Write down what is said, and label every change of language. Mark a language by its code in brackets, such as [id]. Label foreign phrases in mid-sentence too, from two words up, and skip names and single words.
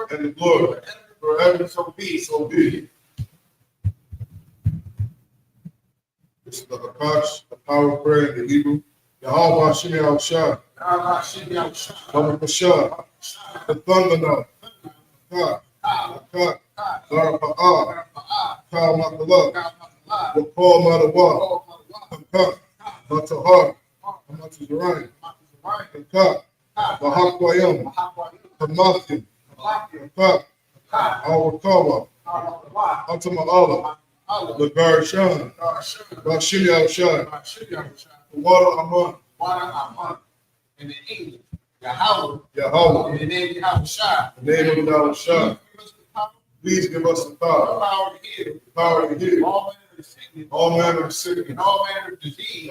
[en] And the glory. Forever. So be. So be. This is the Akash, the power of prayer in the Hebrew. Yahweh Shemi Al-Shah. Baruch Hashah. The thunder now. God. God. Zarapa'ah. Kal Makallah. The Paul Madawa. Kamka. Matahar. Matazarain. Kamka. Bahakwayam. Kamathi. Kamka. Awakawa. Atama'ala. Lagar Shan. Rashidi Al-Shah. The water Aman. In the English, Yahweh. Yahweh. In the name of Yahweh. The name of Yahweh Shah. Please give us the power. Power to heal. The power to heal. All manner of sickness. All manner of sickness. And all manner of disease.